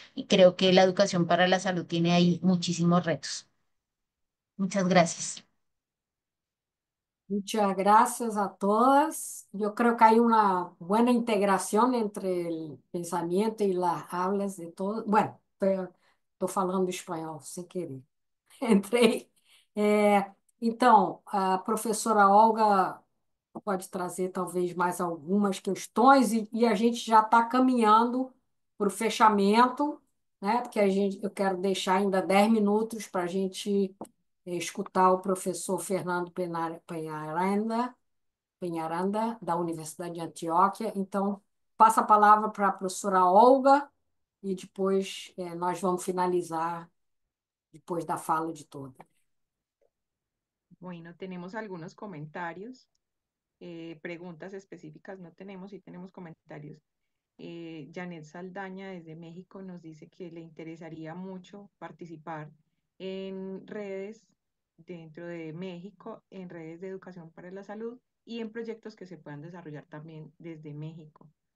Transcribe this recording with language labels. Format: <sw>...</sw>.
<es>Y creo que la educación para la salud tiene ahí muchísimos retos. Muchas gracias. muchas gracias a todas. Yo creo que hay una buena integración entre el pensamiento y las hablas de todos. Bueno,</es> <pt>estou falando espanhol sem querer. Entrei. Então, a professora Olga pode trazer talvez mais algumas questões e a gente já está caminhando para o fechamento, né? Porque eu quero deixar ainda 10 minutos para a gente escutar o professor Fernando Penharanda, da Universidade de Antioquia. Então, passa a palavra para a professora Olga e depois nós vamos finalizar depois da fala de todas.</pt> <es>Bueno, tenemos algunos comentarios, preguntas específicas no tenemos, sí tenemos comentarios. Janet Saldaña desde México nos dice que le interesaría mucho participar en redes dentro de México, en redes de educación para la salud y en proyectos que se puedan desarrollar también desde México.</es>